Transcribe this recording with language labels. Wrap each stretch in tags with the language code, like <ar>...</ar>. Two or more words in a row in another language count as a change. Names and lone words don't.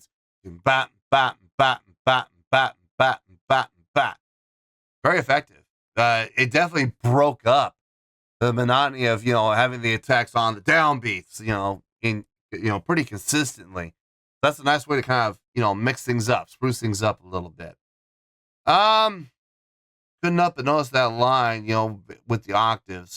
<en>Bat, bat, bat, bat, bat, bat, bat, bat. Very effective. It definitely broke up the monotony of, having the attacks on the downbeats, pretty consistently. That's a nice way to kind of, mix things up, spruce things up a little bit. Couldn't help but notice that line, with the octaves.</en>